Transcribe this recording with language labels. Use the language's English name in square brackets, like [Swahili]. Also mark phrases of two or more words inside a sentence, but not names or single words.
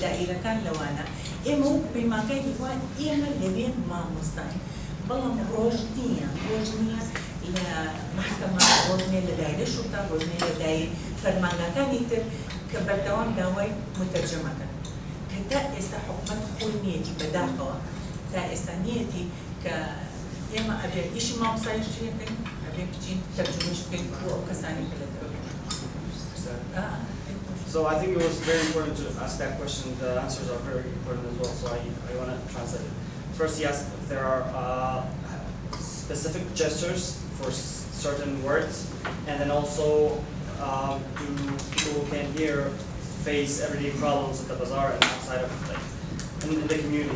[Central Kurdish] دائیرەکان لەوانە ئێمە وەکو پەیمانگای هیوای ئێمە لەوێ مامۆستاین بەڵام ڕۆژ نییە لە محکەمە ڕۆژ نییە لە دایرە شوتا ڕۆژ نییە لە دایر فەرمانگاکانی تر کە بەردەوام داوای متەرجەمەکەن کە تا ئێستا حکومەت خۆی نیەتی بەداخەوە تا ئێستا نیەتی کە ئێمە ئەبێ ئیشی مامۆستاییشی بکەین ئەبێ بچین تەرجمەش بکەین بۆ ئەو کەسانی کە لەدەوە [English] So I think it was very important to ask that question. The answers are very important as well, so I want to translate it. First, he asked if there are specific gestures for certain words, and then also do people who can't hear face everyday problems at the bazaar and outside of in the community.